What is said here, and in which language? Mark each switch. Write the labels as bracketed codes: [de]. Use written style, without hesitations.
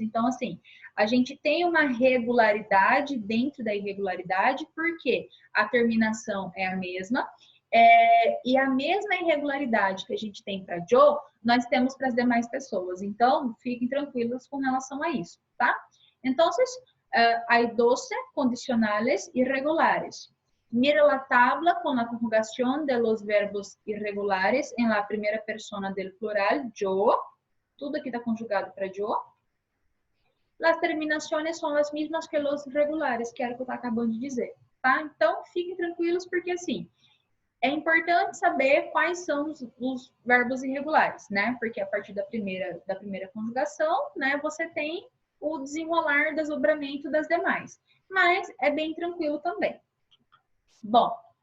[pt] Então, assim, a gente tem uma regularidade dentro da irregularidade, porque a terminação é a mesma, e a mesma irregularidade que a gente tem para Joe, nós temos para as demais pessoas. Então, fiquem tranquilos com relação a isso, tá? [es] Então, hay 12 condicionales irregulares. Mira la tabla con la conjugación de los verbos irregulares en la primera persona del plural, yo. [pt] Tudo aqui está conjugado para yo. Las terminações são as mesmas que os regulares, que era o que eu estava acabando de dizer, tá? Então, fiquem tranquilos, porque assim, é importante saber quais são os verbos irregulares, né? Porque a partir da primeira conjugação, né, você tem o desenrolar, desdobramento das demais. Mas é bem tranquilo também. Bom,